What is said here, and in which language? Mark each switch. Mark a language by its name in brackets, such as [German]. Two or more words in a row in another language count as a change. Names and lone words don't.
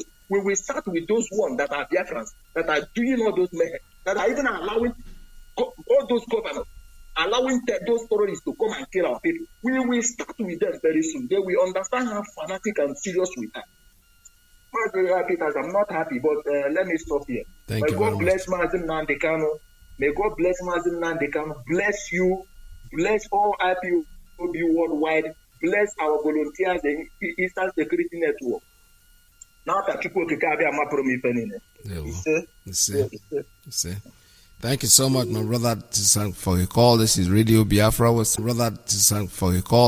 [English] We will start with those ones that are Biafrans, that are doing all those men, that are even allowing all those governors, allowing those terrorists to come and kill our people. We will start with them very soon. They will understand how fanatic and serious we are. Peter, I'm not happy, but let me stop here. May God bless Mazi Nnamdi Kanu. May God bless Mazi Nnamdi Kanu. Bless you. Bless all IPOB worldwide. Bless our volunteers in Eastern Security Network. Now that people can have a promise. Thank you so much, my brother, for your call. This is Radio Biafra. For your call.